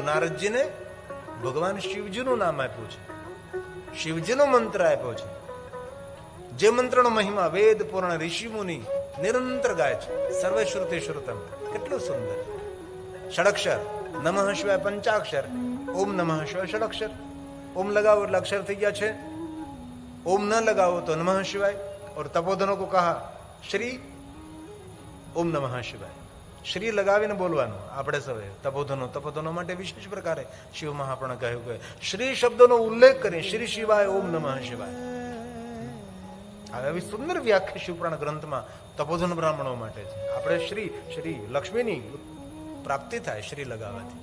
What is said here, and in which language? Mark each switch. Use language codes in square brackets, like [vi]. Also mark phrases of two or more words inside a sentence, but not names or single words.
[gu] નારદજીને ભગવાન શિવજીનું નામ આપ્યું છે, શિવજીનો મંત્ર આપ્યો છે, જે મંત્રનો મહિમા વેદ પૂર્ણ ઋષિ મુનિ નિરંતર ગાય છે. [sa] સર્વશ્રુતિ શ્રુતમ. [gu] કેટલું સુંદર. ષડક્ષર, [sa] નમઃ શિવાય [gu] પંચાક્ષર, [sa] ઓમ નમઃ શિવાય [gu] ષડક્ષર. ઓમ લગાવો એટલે અક્ષર થઈ ગયા છે, [hi] ओम न लगाओ तो [sa] नमः शिवाय. [hi] और तपोधनों को कहा [sa] श्री ओम नमः शिवाय. [gu] श्री लगाવીને બોલવાનું. આપણે સૌએ તપોધનો માટે વિશેષ પ્રકારે શિવ મહાપુરાણ કહ્યું કે શ્રી શબ્દનો ઉલ્લેખ કરી [sa] શ્રી શિવાય ઓમ નમઃ શિવાય. [gu] આવી સુંદર વ્યાખ્યા શિવપુરાણ ગ્રંથમાં તપોધન બ્રાહ્મણો માટે છે. આપણે શ્રી લક્ષ્મીની પ્રાપ્તિ થાય શ્રી લગાવવાથી.